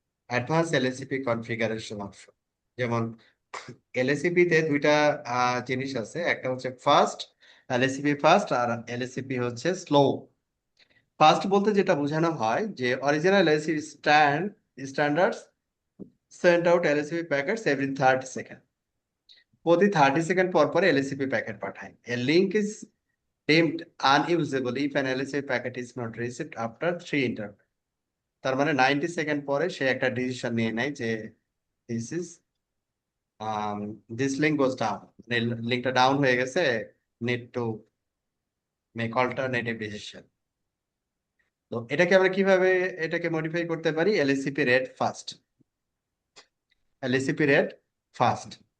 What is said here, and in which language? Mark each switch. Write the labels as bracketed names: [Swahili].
[Bangla] Advance এলএসিপি configuration option, যেমন এলএসিপি তে দুইটা জিনিস আছে, একটা হচ্ছে ফাস্ট, এলএসিপি ফাস্ট, আর এলএসিপি হচ্ছে স্লো। ফাস্ট বলতে যেটা বোঝানো হয় যে [English] Original LACP standards send out LACP packets every 30 second. [Bangla] প্রতি 30 সেকেন্ড পর পর এলএসিপি প্যাকেট পাঠায়। [English] A link is deemed unusable if an LSA packet is not received after 3 interval। [Bangla] তার মানে 90 সেকেন্ড পরে সে একটা ডিসিশন নিয়ে নেয় যে [English] this is this link goes down, [Bangla] মানে লিঙ্কটা ডাউন হয়ে গেছে, [English] Need to make alternative decision. [Bangla] তো এটাকে আমরা কিভাবে এটাকে মডিফাই করতে পারি? এলএসসিপি রেড ফাস্ট, এলএসসিপি রেড ফাস্ট।